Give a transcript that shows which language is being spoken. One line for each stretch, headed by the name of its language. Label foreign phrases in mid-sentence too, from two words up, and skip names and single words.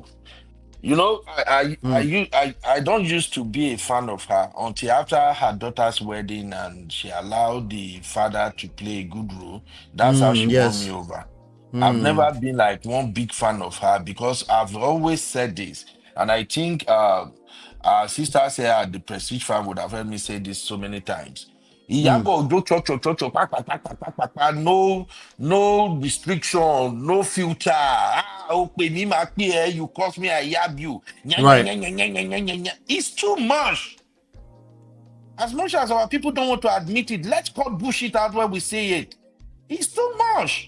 English: You know, I don't used to be a fan of her until after her daughter's wedding, and she allowed the father to play a good role. That's how she won me over. I've never been like one big fan of her, because I've always said this, and I think our sisters here at the Prestige Farm would have heard me say this so many times. Iyabo Ojo cho, pa, pa, pa, pa, pa, pa, pa, no restriction, no filter. You cost me, I yab you. Right. It's too much. As much as our people don't want to admit it, let's cut bullshit out where we say it. It's too much.